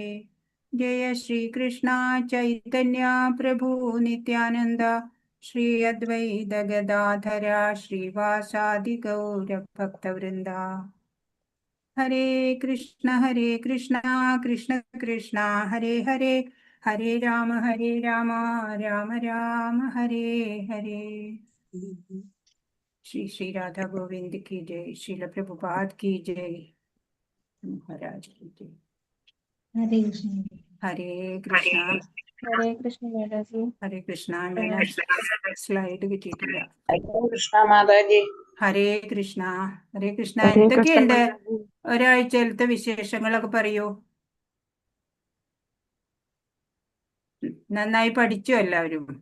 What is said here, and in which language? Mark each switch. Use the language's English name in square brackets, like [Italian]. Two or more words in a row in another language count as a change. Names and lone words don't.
[Sanskrit] ജയ ശ്രീകൃഷ്ണ ചൈതന്യ പ്രഭു നിത്യാനന്ദ ശ്രീ അദ്വൈത ഗദാധര ശ്രീവാസാദി ഗൗരഭക്തവൃന്ദ. ഹരേ കൃഷ്ണ കൃഷ്ണ കൃഷ്ണ ഹരേ ഹരേ, ഹരേ രാമ രാമ രാമ ഹരേ ഹരേ. [Hindi] श्री श्री राधा गोविंद की जय, श्रील प्रभुपाद की जय, महाराज की जय. हरे कृष्ण. हरे कृष्णा. [Malayalam] हरे कृष्ण മാതാജി. ഹരേ കൃഷ്ണ. ഞാൻ സ്ലൈഡ് കിട്ടിയിട്ടില്ല. കൃഷ്ണ മാതാജി. ഹരേ കൃഷ്ണ. ഹരേ കൃഷ്ണ. എന്തൊക്കെയുണ്ട് ഒരാഴ്ചയിലത്തെ വിശേഷങ്ങളൊക്കെ പറയൂ. നന്നായി പഠിച്ചു എല്ലാവരും?